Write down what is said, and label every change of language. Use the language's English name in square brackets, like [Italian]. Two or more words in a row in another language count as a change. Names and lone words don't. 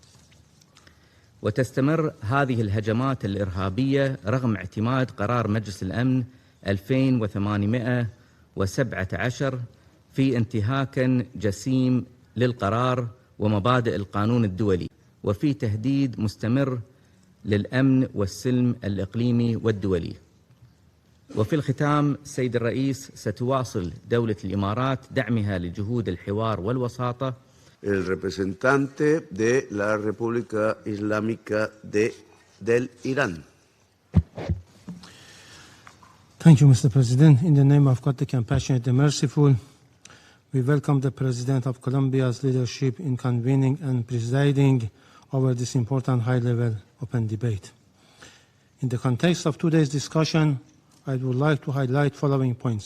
[Arabic] وتستمر هذه الهجمات الإرهابية رغم اعتماد قرار مجلس الأمن 2817 في انتهاك جسيم للقرار ومبادئ القانون الدولي، وفي تهديد مستمر للأمن والسلم الإقليمي والدولي. وفي الختام سيد الرئيس، ستواصل دولة الإمارات دعمها لجهود الحوار والوساطة. [Spanish] El representante de la República Islámica del Irán. [English] Thank you, Mr. President. In the name of God, the Compassionate, the Merciful, we welcome the President of Colombia's leadership in convening and presiding over this important high-level open debate. In the context of today's discussion, I would like to highlight following points.